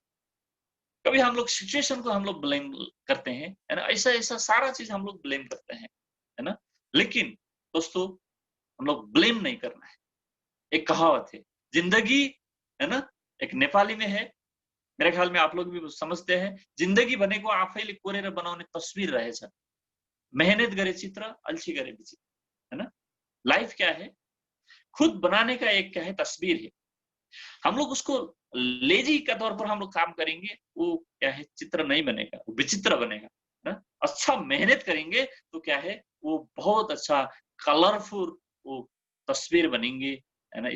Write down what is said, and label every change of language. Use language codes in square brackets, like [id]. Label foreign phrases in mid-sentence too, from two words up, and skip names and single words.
[hi] कभी हम लोग सिचुएशन को हम लोग ब्लेम करते हैं, है ना? ऐसा ऐसा सारा चीज हम लोग ब्लेम करते हैं, है ना? लेकिन दोस्तों हम लोग ब्लेम नहीं करना है। एक कहावत है, जिंदगी, है ना? एक नेपाली में है, मेरे ख्याल में आप लोग भी समझते हैं, [ne] जिंदगी भनेको आफैले कोरेर बनाउने तस्वीर रहेछ, मेहनत गरे चित्र, अल्छी गरे विचित्र, [hi] है ना? लाइफ क्या है, खुद बनाने का एक क्या है, तस्वीर है। हम लोग उसको लेजी के तौर पर हम लोग काम करेंगे, वो क्या है, चित्र नहीं बनेगा, वो विचित्र बनेगा, है ना? अच्छा मेहनत करेंगे तो क्या है, वो बहुत अच्छा कलरफुल वो तस्वीर बनेंगे, है ना?